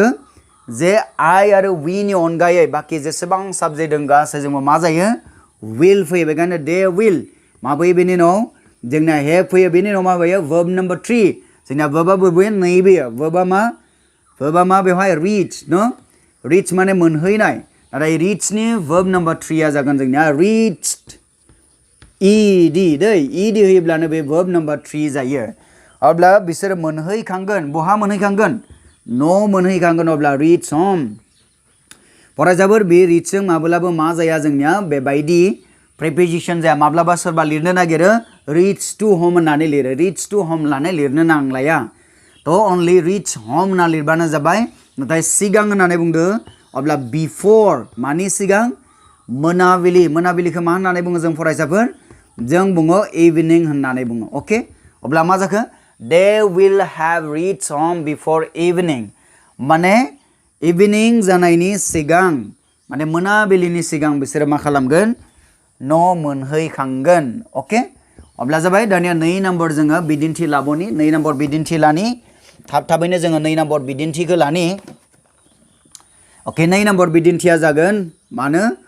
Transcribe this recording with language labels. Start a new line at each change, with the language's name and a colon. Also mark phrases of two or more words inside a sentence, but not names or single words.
Bodo: जे आइ आरो वीनि अनगायै बाखि जेसेबां साबजेक्ट दं गासैजोंबो मा जायो विल फैयो बेखायनो दे विल मा फैयो बेनि उनाव जोंना हेभ फैयो बेनि उनाव मा फैयो
English: verb number 3
Bodo: जोंना वर्बआ बबे नैबे वर्बआ मा बेवहाय रिच माने मोनहैनाय नाथाय रिचनि
English: verb number 3
Bodo: आ जागोन जोंनिया
English: reached ed
Bodo: दै इडि होयोब्लानो बे
English: verb number 3
Bodo: जायो अब्ला बिसोर मोनहैखांगोन बहा मोनहैखांगोन न' मोनहैखांगोन अब्ला
English: reach home
Bodo: फरायसाफोर बे reachजों माब्लाबो मा जाया जोंनिया बेबायदि preposition जाया माब्लाबा सोरबा लिरनो नागिरो
English: reach to home
Bodo: होननानै लिरो
English: reach to home
Bodo: होननानै लिरनो नांलाया तो
English: only reach home
Bodo: होनना लिरबानो जाबाय नाथाय सिगां होननानै बुंदो अब्ला before मानि सिगां मोनाबिलि मोनाबिलिखौ मा होननानै बुङो जों फरायसाफोर जों बुङो evening होननानै बुङो ओके अब्ला मा जाखो
English: they will have reached home before evening
Bodo: माने इभिनिं जानायनि सिगां माने मोनाबिलिनि सिगां बिसोरो मा खालामगोन न' मोनहैखांगोन ओके अब्ला जाबाय दानिया 2 नम्बर जोङो बिदिन्थि लाबोनि 2 नम्बर बिदिन्थि लानि थाबैनो जोङो 2 नम्बर बिदिन्थिखौ लानि ओके 2 नम्बर बिदिन्थिया जागोन मानो